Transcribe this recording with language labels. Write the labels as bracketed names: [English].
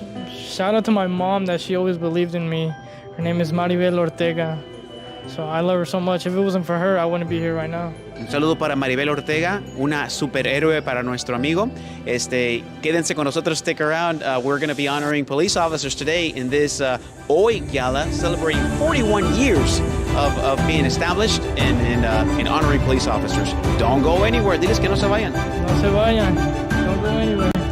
[English] Shout out to my mom that she always believed in me. Her name is Maribel Ortega. So I love her so much. If it wasn't for her, I wouldn't be here right now. [Spanish] Un saludo para Maribel Ortega, una superhéroe para nuestro amigo. Quédense con nosotros, [English] stick around. We're going to be honoring police officers today in this Hoy Gala, celebrating 41 years of being established and honoring police officers. Don't go anywhere. [Spanish] Diles que no se vayan. No se vayan. [English] Don't go anywhere.